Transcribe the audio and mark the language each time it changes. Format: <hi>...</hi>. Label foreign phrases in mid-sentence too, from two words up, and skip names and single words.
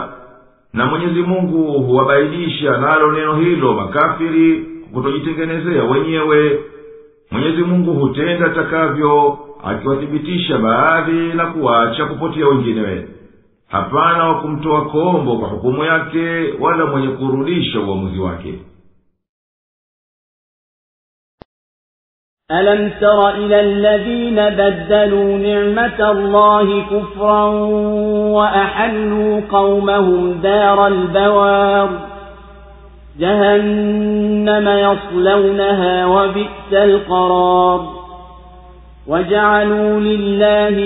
<sw>Na Mwenyezi Mungu huwabainisha nalo neno hilo makafiri kutojitengenezea wenyewe. Mwenyezi Mungu hutenda atakavyo, akiwathibitisha baadhi na kuacha kupotea wengine. Hapana wa kumtoa kombo kwa hukumu yake, wala mwenye kurudisha uamuzi wake.</sw> <ar>ألم تر إلى الذين بدلوا نعمة الله كفرا وأحلوا قومهم دار البوار جهنم يصلونها وبئس القرار وجعلوا لله</ar>